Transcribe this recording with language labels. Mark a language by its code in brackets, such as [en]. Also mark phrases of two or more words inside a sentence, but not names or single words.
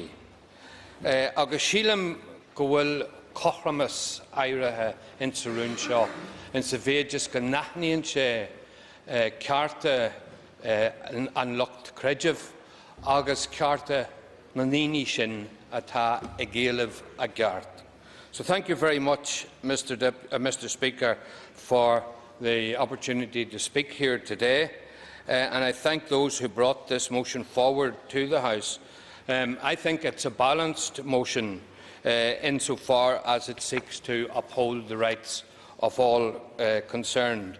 [ga] Agus sílim go bhfuil cothramas éirithe in sa rún seo, in sa bhéidir go naithníonn sé cearta an lucht creideamh agus cearta na naoine sin atá ag géalamh a gceart. [en] So thank you very much, Mr. Speaker, for the opportunity to speak here today, and I thank those who brought this motion forward to the House. I think it's a balanced motion insofar as it seeks to uphold the rights of all concerned.